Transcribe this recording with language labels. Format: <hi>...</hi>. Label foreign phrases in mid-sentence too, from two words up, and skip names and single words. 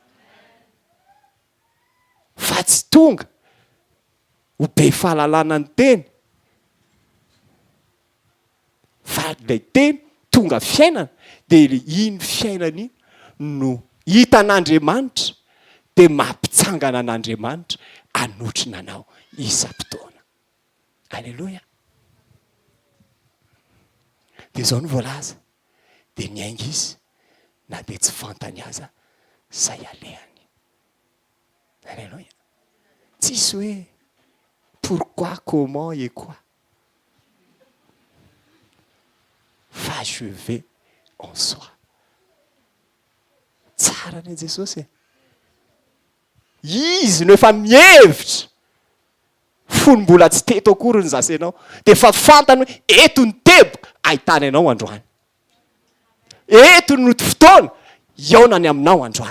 <mg>Fa tsy tonga ho be fahalalana ny teny, fa ilay teny tonga fiainana dia iny fiainana iny no hitan'Andriamanitra dia mampitsangana an'Andriamanitra anotrina anao isam-potoana. Alleluia. Dia izao no voalaza dia miainga izy na dia tsy fantany aza zay alehany. Alleluia. Tsisy hoe</mg> <fr>pourquoi, comment et quoi. Fa je vais en soi.</fr> <mg>Tsara ny Jesosy. Izy no efa mihevitra fonom-bola tsy teto akory ny zasenao dia efa fantany hoe eto ny teboka ahitany anao androany, eto ny fotoana iaonany aminao androany.</mg>